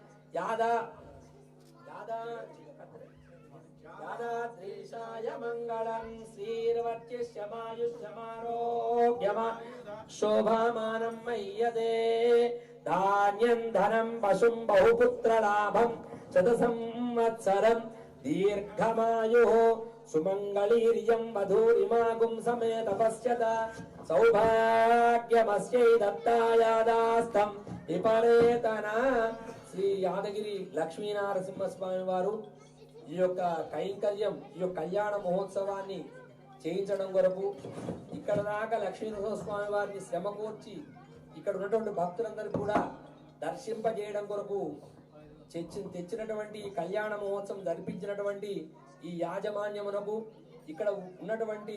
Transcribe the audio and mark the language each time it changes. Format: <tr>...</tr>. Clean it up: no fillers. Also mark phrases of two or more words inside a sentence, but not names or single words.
<sa>यादाद्रीशाय मंगलं श्रीर्वर्चिष्यमायुष्यमारोग्यम शोभामानं मय्यते धान्यं धनं पशुं बहुपुत्रलाभं शतसंवत्सरं दीर्घमायुः सुमंगलीर्यं वधूरिमागुं समेत पश्यत सौभाग्यमस्यै दत्तायादास्तं विपरेतन</sa> <te>శ్రీ యాదగిరి లక్ష్మీనరసింహ స్వామి వారు ఈ యొక్క కైంకర్యం ఈ యొక్క కళ్యాణ మహోత్సవాన్ని చేయించడం కొరకు ఇక్కడ దాకా లక్ష్మీనరసింహ స్వామి వారిని శ్రమ కోర్చి ఇక్కడ ఉన్నటువంటి భక్తులందరూ కూడా దర్శింపజేయడం కొరకు తెచ్చినటువంటి ఈ కళ్యాణ మహోత్సవం జరిపించినటువంటి ఈ యాజమాన్యమునకు ఇక్కడ ఉన్నటువంటి</te>